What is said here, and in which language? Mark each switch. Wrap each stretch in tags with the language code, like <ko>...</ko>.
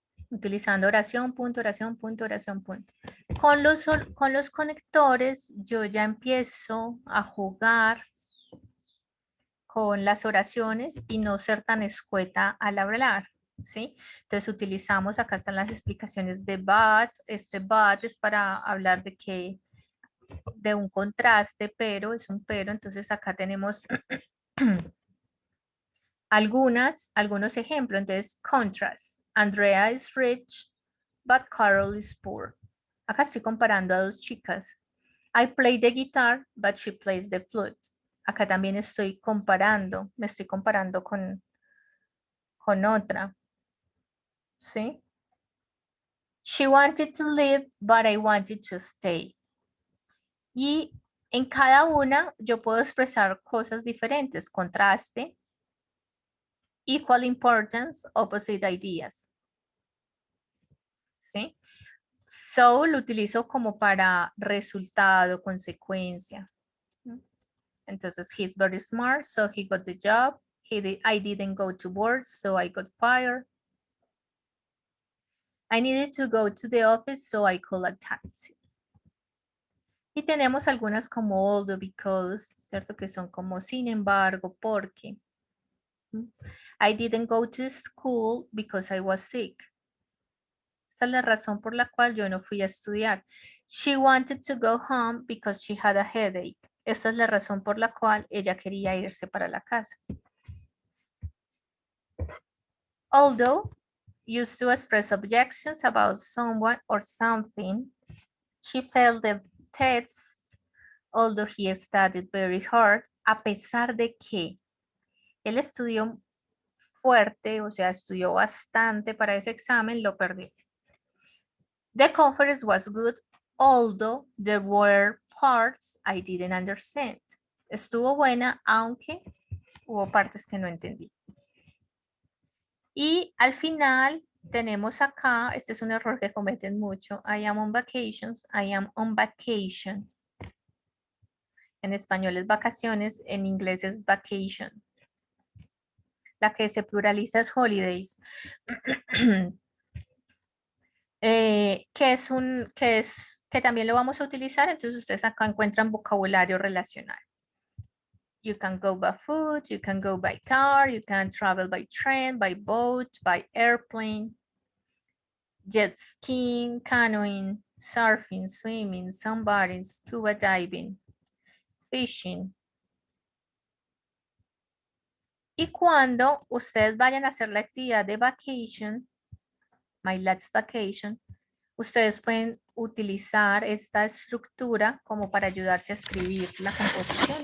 <es>Utilizando oración, punto, oración, punto, oración, punto. Con los conectores yo ya empiezo a jugar con las oraciones y no ser tan escueta al hablar, ¿sí? Entonces utilizamos, acá están las explicaciones de but. Este but es para hablar de un contraste, pero es un pero. Entonces acá tenemos algunos ejemplos. Entonces, contrast.</es> <en>Andrea is rich, but Carol is poor.</en> <es>Acá estoy comparando a dos chicas.</es> <en>I play the guitar, but she plays the flute.</en> <es>Acá también estoy comparando, me estoy comparando con otra. ¿Sí?</es> <en>She wanted to leave, but I wanted to stay.</en> <es>Y en cada una yo puedo expresar cosas diferentes.</es> <en>Contraste, equal importance, opposite ideas.</en> <es>¿Sí? So lo utilizo como para resultado, consecuencia.</es> <en>Entonces, he's very smart, so he got the job. I didn't go to work, so I got fired. I needed to go to the office, so I called a taxi.</en> <es>Y tenemos algunas como although, because, ¿cierto? Que son como sin embargo, porque.</es> <en>I didn't go to school because I was sick.</en> <es>Esta es la razón por la cual yo no fui a estudiar.</es> <en>She wanted to go home because she had a headache.</en> <es>Esta es la razón por la cual ella quería irse para la casa.</es> <en>Although used to express objections about someone or something, he failed the test, although he studied very hard,</en> <es>a pesar de que él estudió fuerte, o sea, estudió bastante para ese examen, lo perdió.</es> <en>The conference was good, although there were parts I didn't understand.</en> <es>Estuvo buena, aunque hubo partes que no entendí. Y al final tenemos acá, este es un error que cometen mucho.</es> <en>I am on vacations, I am on vacation.</en> <es>En español es vacaciones, en inglés es vacation. La que se pluraliza es holidays. Que también lo vamos a utilizar, entonces ustedes acá encuentran vocabulario relacional.</es> <en>You can go by foot, you can go by car, you can travel by train, by boat, by airplane, jet skiing, canoeing, surfing, swimming, sunbathing, scuba diving, fishing.</en> <es>Y cuando ustedes vayan a hacer la actividad de vacation,</es> <en>my last vacation,</en> <es>ustedes pueden utilizar esta estructura como para ayudarse a escribir la composición.</es>